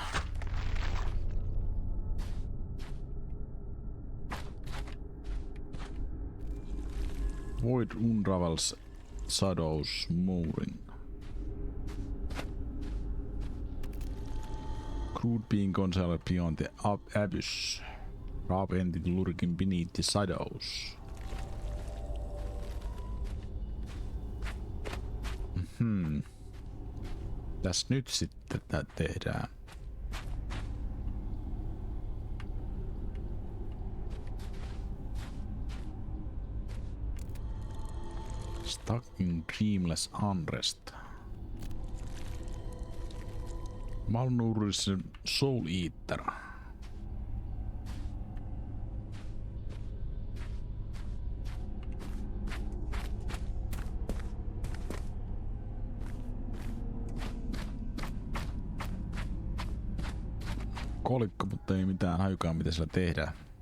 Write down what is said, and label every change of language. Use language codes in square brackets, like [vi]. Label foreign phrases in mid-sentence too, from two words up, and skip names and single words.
[en] Void unravels shadows moving. Crude being concealed beyond the abyss. Raw entity lurking beneath the shadows. [fi] Tässä nyt sitten tätä tehdään. [en] Stuck in dreamless unrest. Malnourished soul eater. [fi] Kolikko, mutta ei mitään hajukaan mitä sillä tehdään.